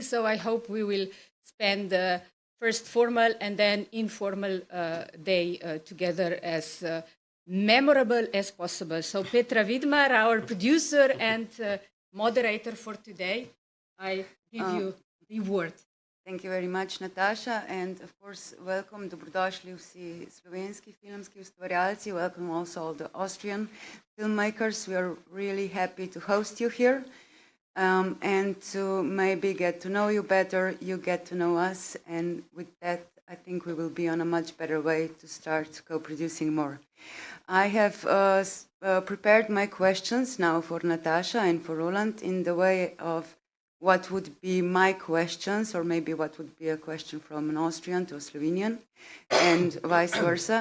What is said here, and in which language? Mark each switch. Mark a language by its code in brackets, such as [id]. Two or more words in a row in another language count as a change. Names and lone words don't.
[en] So I hope we will spend the first formal and then informal day together as memorable as possible. So Petra Vidmar, our producer and moderator for today, I give you the word. Thank you very much, Natasha, and of course, welcome, [sl] dobrodošli vsi slovenski filmski ustvarjalci, [en] welcome also all the Austrian filmmakers. We are really happy to host you here and to maybe get to know you better, you get to know us, and with that, I think we will be on a much better way to start co-producing more. I have prepared my questions now for Natasha and for Roland in the way of what would be my questions, or maybe what would be a question from an Austrian to a Slovenian, and vice versa.